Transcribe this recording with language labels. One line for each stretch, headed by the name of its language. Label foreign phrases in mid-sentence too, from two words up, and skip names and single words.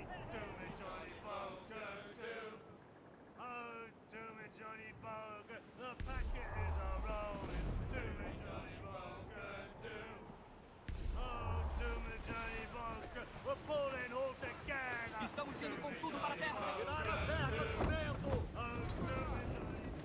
English: Do me Johnny Poker, do. Oh, do me Johnny Poker. The packet is a rolling. Do me Johnny Poker, do. Oh, do me Johnny Poker. We're pulling all together.
Portuguese: Estamos indo com tudo para a terra. Tirar as terras do vento!
English: Oh, do me Johnny.